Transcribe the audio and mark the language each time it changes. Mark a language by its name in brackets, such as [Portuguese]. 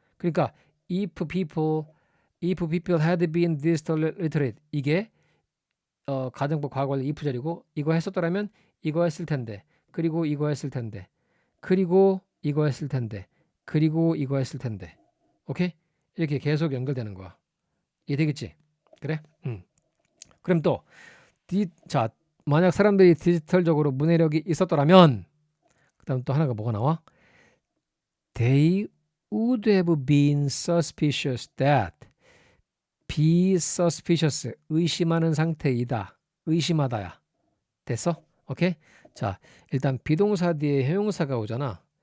[Korean] 그러니까 [English] if people had been digital literate [Korean] 이게 가정법 과거완료 if절이고 이거 했었더라면 이거 했을 텐데 그리고 이거 했을 텐데 그리고 이거 했을 텐데 그리고 이거 했을 텐데 오케이? 이렇게 계속 연결되는 거야. 이해되겠지? 그래? 그럼 또 자, 만약 사람들이 디지털적으로 문해력이 있었더라면 그 다음 또 하나가 뭐가 나와? [English] They would have been suspicious that be suspicious [Korean] 의심하는 상태이다. 의심하다야. 됐어? 오케이? 자, 일단 비동사 뒤에 형용사가 오잖아.